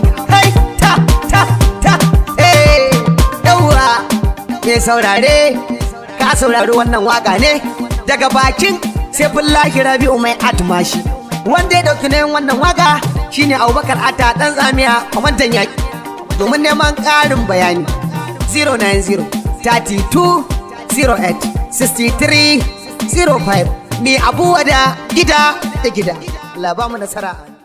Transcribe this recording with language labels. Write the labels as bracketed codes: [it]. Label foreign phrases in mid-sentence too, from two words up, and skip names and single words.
[ha] Kai, ta, ta, ta, eh, yawwa. Mai saurare, ka saurari wannan waka ne daga bakin Saifullahi Rabi'u mai atmashi. Wanda ya ɗauki nayin wannan waka shine Abubakar Atta ɗan tsamiya kwamandan yaƙi. Domin neman ƙarin bayani, zero nine zero thirty two zero eight sixty three zero five. Ni Abu Wada gida da gida. Allah ba mu nasara.